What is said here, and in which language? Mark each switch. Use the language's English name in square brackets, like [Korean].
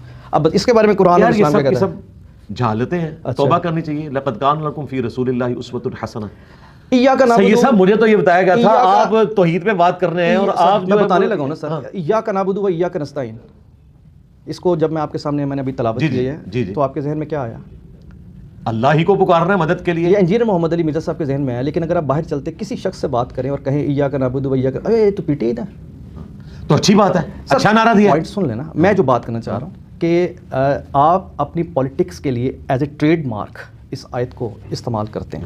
[Urdu] اب اس کے بارے میں قرآن اور اسلام کا سب جہالتیں ہیں, توبہ کرنی چاہیے. [Arabic] لقد کان لکم فی رسول اللہ اسوۃ حسنہ. [Urdu] سید صاحب مجھے تو یہ بتایا گیا تھا آپ توحید پہ بات کر رہے ہیں اور آپ میں بتانے لگا ہوں نا سر, [Arabic] ایاک نعبد و ایاک نستعین. [Urdu] اس کو جب میں آپ کے سامنے میں نے ابھی تلاوت کی ہے تو آپ کے ذہن میں کیا آیا؟ اللہ ہی کو پکارنا ہے مدد کے لیے. یہ انجینئر محمد علی مرزا صاحب کے ذہن میں ہے, لیکن اگر آپ باہر چلتے کسی شخص سے بات کریں اور کہیں [Arabic] ایاک نعبد و ایاک, [Urdu] اے تو پیٹی ہے تو اچھی بات ہے, اچھا نعرہ دیا. پوائنٹ سن لینا, میں جو بات کرنا چاہ رہا ہوں کہ آپ اپنی پولیٹکس کے لیے [English] as a trademark [Urdu] اس آیت کو استعمال کرتے ہیں.